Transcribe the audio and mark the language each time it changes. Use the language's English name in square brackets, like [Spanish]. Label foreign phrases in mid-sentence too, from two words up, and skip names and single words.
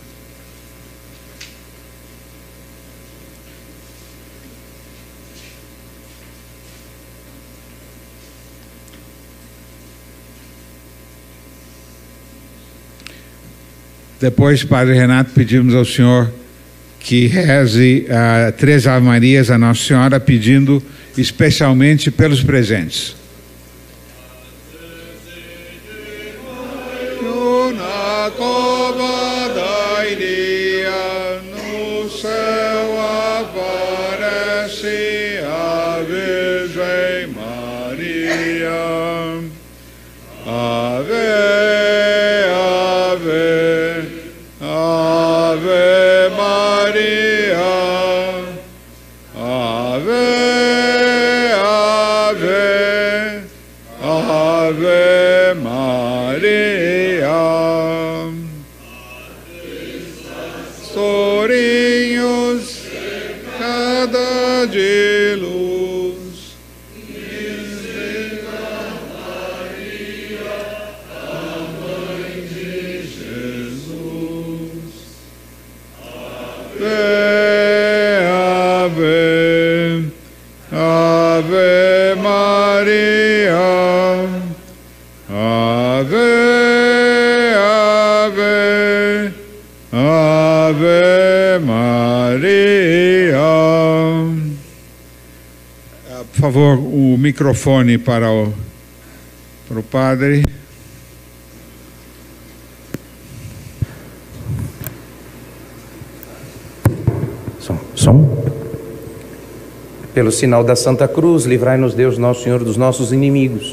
[Portuguese] Depois, Padre Renato, pedimos ao senhor que reze 3 Ave Marias a Nossa Senhora, pedindo especialmente pelos presentes. Na cova da Iria, no céu aparece a Virgem Maria. Ave, ave, ave Maria. Ave, ave, ave Maria. Tourinhos, cada de luz. Maria, a mãe de Jesus. Ave, ave, ave Maria. Ave, ave, ave Maria. Por favor, o microfone para o padre. Som. Pelo sinal da Santa Cruz, livrai-nos Deus, nosso Senhor, dos nossos inimigos.